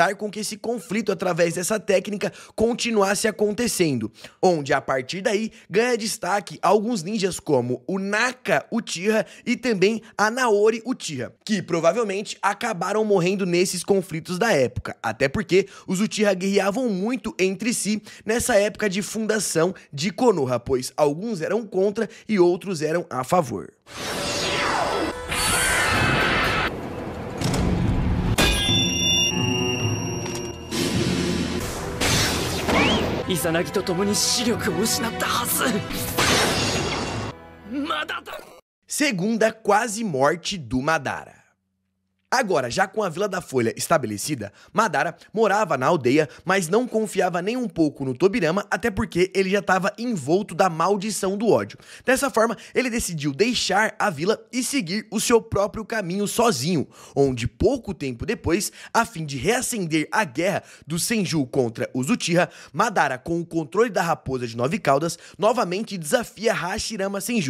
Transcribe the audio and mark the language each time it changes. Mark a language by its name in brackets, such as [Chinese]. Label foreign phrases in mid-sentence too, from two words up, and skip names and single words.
[Portuguese] com que esse conflito através dessa técnica continuasse acontecendo, onde a partir daí ganha destaque alguns ninjas como o Naka Uchiha e também a Naori Uchiha, que provavelmente acabaram morrendo nesses conflitos da época, até porque os Uchiha guerreavam muito entre si nessa época de fundação de Konoha, pois alguns eram contra e outros eram a favor. [Japanese] Izanagi と共に視力を失ったはず。まだだ。 [Portuguese] Segunda quase morte do Madara. Agora, já com a Vila da Folha estabelecida, Madara morava na aldeia, mas não confiava nem um pouco no Tobirama, até porque ele já estava envolto da maldição do ódio. Dessa forma, ele decidiu deixar a vila e seguir o seu próprio caminho sozinho, onde pouco tempo depois, a fim de reacender a guerra do Senju contra os Uchiha, Madara, com o controle da Raposa de 9 Caudas, novamente desafia Hashirama Senju.